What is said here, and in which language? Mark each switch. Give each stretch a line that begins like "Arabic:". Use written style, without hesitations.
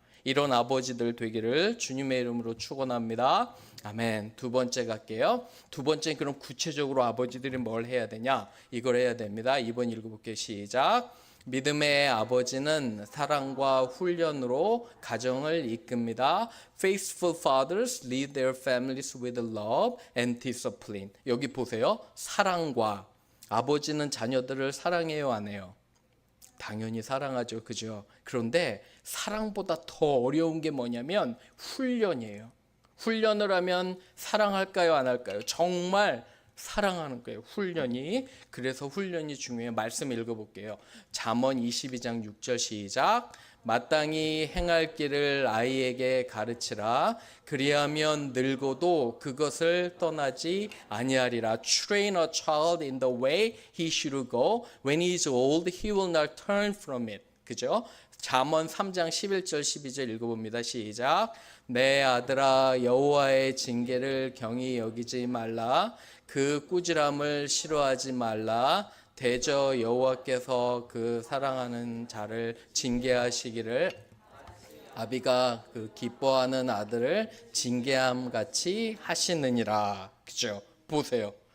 Korean: 이런 아버지들 되기를 주님의 이름으로 축원합니다. 아멘. 두 번째 갈게요. 두 번째, 그럼 구체적으로 아버지들이 뭘 해야 되냐? 이걸 해야 됩니다. 2번 읽어볼게요. 시작. 믿음의 아버지는 사랑과 훈련으로 가정을 이끕니다.
English: Faithful fathers lead their families with love and discipline.
Korean: 여기 보세요. 사랑과. 아버지는 자녀들을 사랑해요, 안 해요? 당연히 사랑하죠. 그죠? 그런데 사랑보다 더 어려운 게 뭐냐면 훈련이에요. 훈련을 하면 사랑할까요, 안 할까요? 정말 사랑하는 거예요. 훈련이. 그래서 훈련이 중요해요. 말씀 읽어볼게요. 잠언 22장 6절 시작. 마땅히 행할 길을 아이에게 가르치라. 그리하면 늙어도 그것을 떠나지 아니하리라.
English: Train a child in the way he should go. When he is old, he will not turn from it.
Korean: 그죠? 잠언 3장 11절 12절 읽어봅니다. 시작. 내 아들아, 여호와의 징계를 경히 여기지 말라. 그 꾸지람을 싫어하지 말라. 대저 여호와께서 그 사랑하는 자를 징계하시기를 아비가 그 기뻐하는 아들을 징계함 같이 하시느니라. 그죠? 보세요.